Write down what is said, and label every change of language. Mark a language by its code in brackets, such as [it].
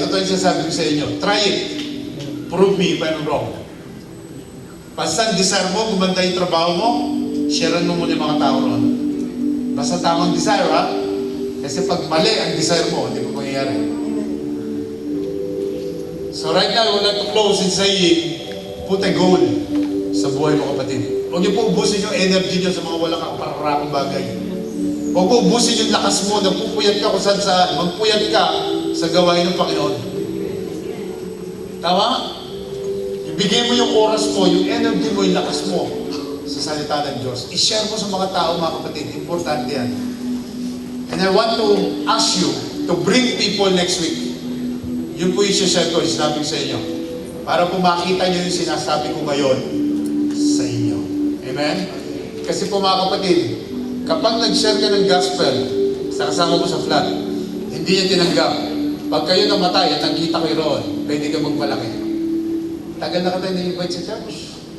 [tl] Totoo yung sinasabi ko sa inyo. [en] Try it. Prove me if I'm wrong. [tl] Basta desire mo, gumanda yung trabaho mo, sharean mo muna yung mga tao ron. Basta tamang desire, ha? Kasi pag mali ang desire mo, hindi po mangyayari. [en] So right now, I would like to close in saying, put a goal [tl] sa buhay mo, kapatid. Huwag niyo po ubusin yung energy niyo sa mga walang kaparakang bagay. Huwag po ubusin yung lakas mo, nagpupuyat ka kung saan. Magpuyat ka sa gawain ng Panginoon. Tama? Ibigay mo yung oras mo, yung energy mo, yung lakas mo sa salita ng Diyos. I-share mo sa mga tao, mga kapatid. Importante yan. [en] And I want to ask you to bring people next week. [tl] Yun po yung share ko, sinabi sa inyo. Para po makita nyo yung sinasabi ko ngayon sa inyo. Amen? Kasi po mga kapatid, kapag nag-share ka ng gospel sa kasama mo sa flat, hindi niya tinanggap. Pag kayo namatay at nakita kayo roon, pwede ka magmalaki. Tagal na kita na-invite sa church.